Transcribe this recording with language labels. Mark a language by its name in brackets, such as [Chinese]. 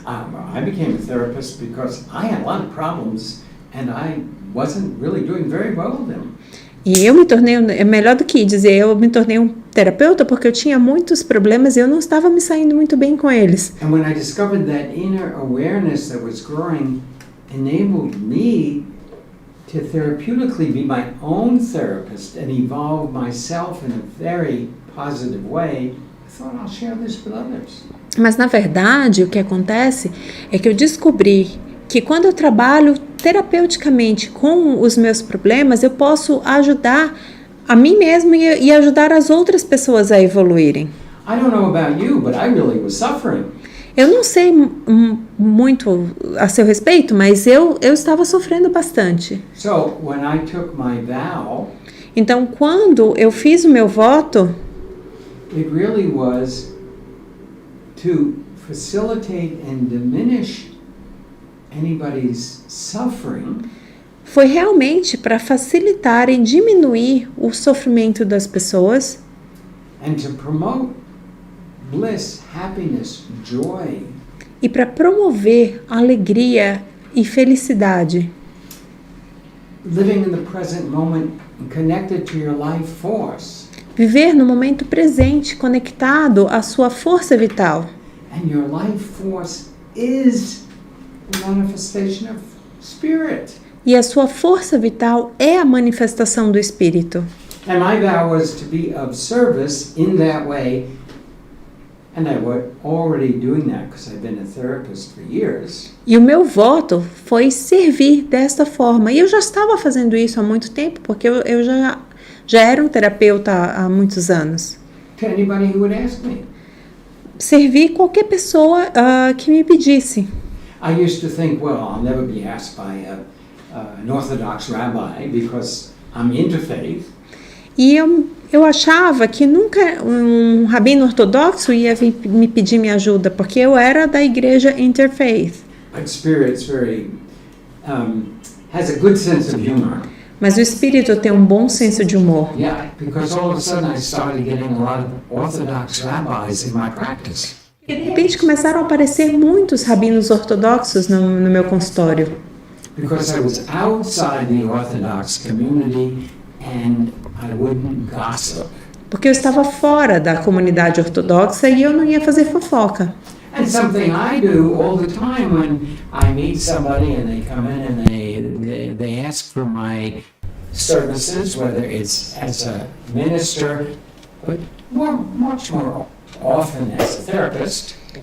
[English] I became a therapist because I had a lot of problems and I wasn't really doing very well with them. [Portuguese] E eu me tornei, é melhor do que dizer, eu me tornei um terapeuta porque eu tinha muitos problemas e eu não estava me saindo muito bem com eles. [English] And when I discovered that inner awareness that was growing enabled me to therapeutically be my own therapist and evolve myself in a very positive way, I thought I'll share this with others. [Portuguese] Mas na verdade, o que acontece é que eu descobri que quando eu trabalho terapeuticamente com os meus problemas, eu posso ajudar a mim mesmo e ajudar as outras pessoas a evoluírem. [English] I don't know about you, but I really was suffering. [Portuguese] Eu não sei muito a seu respeito, mas eu estava sofrendo bastante. [English] So when I took my vow, [Portuguese] Então, quando eu fiz o meu voto, [English] it really was to facilitate and diminish anybody's suffering. [Portuguese] foi realmente para facilitar e diminuir o sofrimento das pessoas [English] And to promote bliss, happiness, joy. [Portuguese] e para promover alegria e felicidade. [English] Living in the present moment and connected to your life force. [Portuguese] Viver no momento presente, conectado à sua força vital. [English] And your life force is the manifestation of Spirit. [Portuguese] E a sua força vital é a manifestação do Espírito. [English] And my vow was to be of service in that way. And I was already doing that because I've been a therapist for years. [Portuguese] E o meu voto foi servir desta forma. E eu já estava fazendo isso há muito tempo, porque eu já era um terapeuta há muitos anos. [English] To anybody who would ask me. [Portuguese] Servir qualquer pessoa que me pedisse. [English] I used to think, well, I'll never be asked by an Orthodox rabbi because I'm interfaith. [Portuguese] E eu achava que nunca um rabino ortodoxo ia vir me pedir minha ajuda, porque eu era da igreja Interfaith. [English] But Spirit's has a good sense of humor. [Portuguese] Mas o Espírito tem um bom senso de humor. [English] Yeah, because all of a sudden I started getting a lot of Orthodox rabbis in my practice. [Portuguese] E de repente começaram a aparecer muitos rabinos ortodoxos no meu consultório. [English] Because I was outside the Orthodox community and I wouldn't gossip. [Portuguese] Porque eu estava fora da comunidade ortodoxa e eu não ia fazer fofoca. [English] And something I do all the time when I meet somebody and they come in and they ask for my services, whether it's as a minister, but much more often as a therapist.